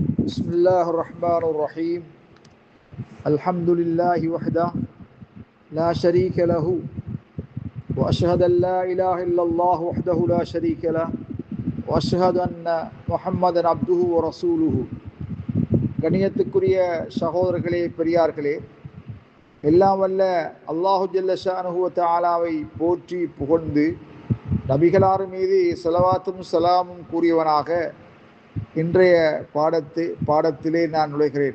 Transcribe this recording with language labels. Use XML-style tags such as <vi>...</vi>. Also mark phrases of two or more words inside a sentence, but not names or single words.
<ar>بسم الله الرحمن الرحيم الحمد لله وحده لا شريك له وأشهد أن لا إله إلا الله وحده لا شريك له وأشهد أن محمدا عبده ورسوله</ar> <ta>கண்ணியத்துக்குரிய சகோதரர்களே பெரியார்களே, எல்லாம் வல்ல</ta> <ar>الله جل شأنه وتعالى</ar> <ta>போற்றி புகழ்ந்து நபிகளார் மீது ஸலவாத்தும் சலாமும் கூறியவனாக இன்றைய பாடத்திலே நான் நுழைகிறேன்.</ta>